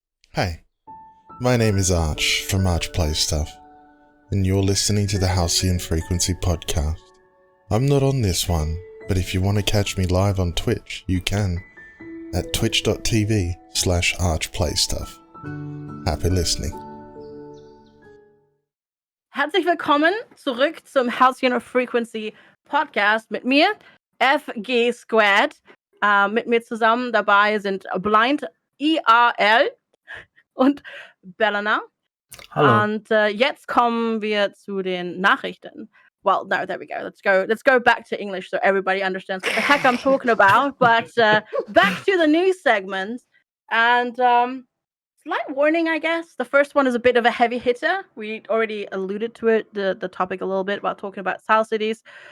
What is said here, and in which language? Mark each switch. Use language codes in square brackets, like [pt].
[en] Hey, my name is Arch from Arch Plays Stuff, and you're listening to the Halcyon Frequency Podcast. I'm not on this one, but if you want to catch me live on Twitch, you can at twitch.tv/archplaystuff. Happy listening. [de] Herzlich willkommen zurück zum Halcyon Frequency Podcast mit mir, FGsquared. Mit mir zusammen dabei sind BlindiRL und Belannaer. [en] Hello. [de] Und jetzt kommen wir zu den Nachrichten. [en] Well, no, there we go. Let's go back to English so everybody understands what the heck I'm talking about. But back to the news segment. And slight warning, I guess. The first one is a bit of a heavy hitter. We already alluded to it, the topic a little bit about talking about South cities.